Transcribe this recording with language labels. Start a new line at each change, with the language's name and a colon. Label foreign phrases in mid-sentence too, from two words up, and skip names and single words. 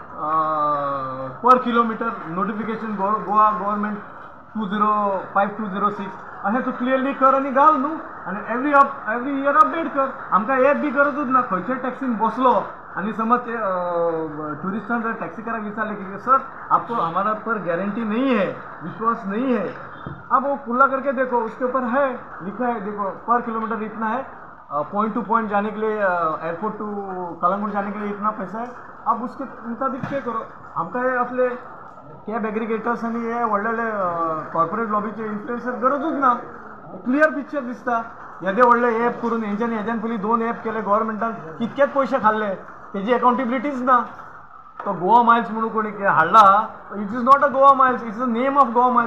Konkani: पर किलोमिटर नोटिफिकेशन गोवा गव्हर्मेंट 205206 अशें तूं क्लियरली कर आनी घाल न्हू आनी
English: every year
Konkani: अपडेट कर. आमकां एप बी गरजूच ना. खंयच्याय टॅक्सीन बसलो आणि समझ टूरिस्टान जर टैक्सीकारा विचारले कि
Hindi: सर आपको हमारा पर गारंटी नहीं है, विश्वास नहीं है, अब वो खुला करके देखो, उसके ऊपर है लिखा है, देखो पर किलोमीटर इतना है,
English: point to point
Hindi: जाने के लिए
English: airport to Calangute
Hindi: जाने के लिए इतना पैसा है, अब उसके मुताबिक पे करो.
Konkani: आमकां हे आपले
English: cab aggregators
Konkani: आणि हे व्हडले कॉर्पोरेट लॉबीचे इन्फ्लुएन्सर गरजूच ना.
English: clear picture
Konkani: दिसता. येदे व्हडले एप करून हेंच्यानी हेज्यान पयलीं 2 एप केले गव्हर्मेंटान, कितकेच पयशे खाल्ले, तेजी अकाउंटेबिलिटीच ना. तो गोवा मायल्स म्हणून कोणी हाडला,
English: it is not a Goa Miles, it's the name of Goa Miles.